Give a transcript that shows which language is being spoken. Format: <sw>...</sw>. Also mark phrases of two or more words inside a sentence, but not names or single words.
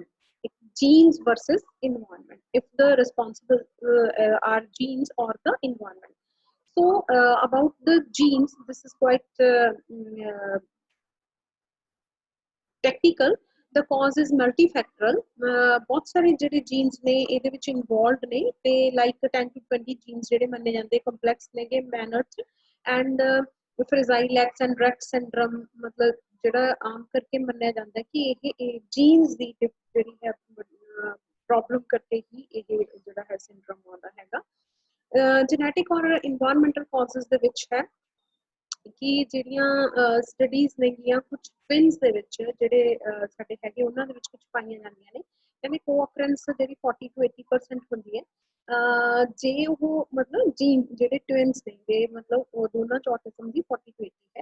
<en>Genes versus environment. If the responsible are genes or the environment. So about the genes, this is quite technical. The cause is multifactorial.</en> <pa>ਬਹੁਤ ਸਾਰੇ ਜਿਹੜੇ genes ਨੇ ਇਹਦੇ ਵਿੱਚ involved ਨੇ ਤੇ</pa> <en>like 10 to 20 genes</en> <pa>ਜਿਹੜੇ ਮੰਨੇ ਜਾਂਦੇ complex ਨੇਗੇ manner ਚ</pa> <en>and Fragile X and Rett syndrome</en> <pa>ਮਤਲਬ ਜਿਹੜਾ ਆਮ ਕਰਕੇ ਮੰਨਿਆ ਜਾਂਦਾ ਕਿ ਇਹ genes ਦੀ ਜਿਹੜੀ ਹੈ ਪ੍ਰੋਬਲਮ ਕਰਕੇ ਹੀ ਇਹ ਜਿਹੜਾ ਹੈ syndrome ਆਉਂਦਾ ਹੈਗਾ.</pa> <en>Genetic or environmental causes</en> <pa>ਦੇ ਵਿੱਚ ਹੈ कि ਜਿਹੜੀਆਂ ਸਟੱਡੀਜ਼ ਨੇਗੀਆਂ ਕੁਝ ਟਵਿਨਸ ਦੇ ਵਿੱਚ ਜਿਹੜੇ ਸਾਡੇ ਹੈਗੇ ਉਹਨਾਂ ਦੇ ਵਿੱਚ ਕੁਝ ਪਾਈਆਂ ਜਾਂਦੀਆਂ ਨੇ ਕਹਿੰਦੇ ਕੋ-ਅਕਰੈਂਸ ਜਿਹੜੀ 40 to 80% ਹੁੰਦੀ ਹੈ. ਜੇ ਉਹ ਮਤਲਬ ਜੀਨ ਜਿਹੜੇ ਟਵਿਨਸ ਨੇਗੇ ਮਤਲਬ ਉਹ ਦੋਨਾਂ ਚ autism ਦੀ 40 to 80 ਹੈ.</pa>